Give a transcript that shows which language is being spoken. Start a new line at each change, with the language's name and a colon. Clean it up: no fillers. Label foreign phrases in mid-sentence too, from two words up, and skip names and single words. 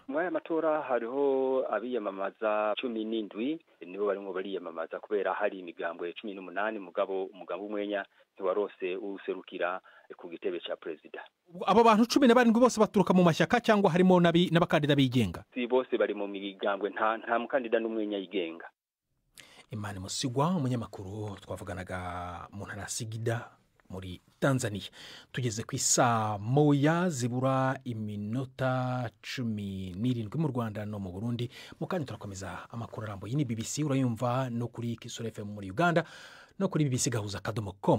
Rundi: Muri aya matora hariho abiyamamaza 17 nibo barimo bariyamamaza, kubera hari imigambwe 18. Mugabo umugabo umwenya ntiwarose userukira ku gitebe cya perezida.
Kinyarwanda: Abo bantu 17 bose baturuka mu mashyaka cyangwa harimo n'abakandida bigenga?
Rundi: Si bose bari mu migambwe, nta mukandida n'umwenya yigenga.
Kinyarwanda: Imani Musigwa, umunyamakuru twavuganaga mu ntara ya Singida muri Tanzania. Tugeze ku isaa moya zibura iminota 17 mu Rwanda no mu Burundi. Mukanya turakomeza amakuru arambuye. Ni BBC urayumva no kuri Kisoro FM muri Uganda no kuri bbc.com.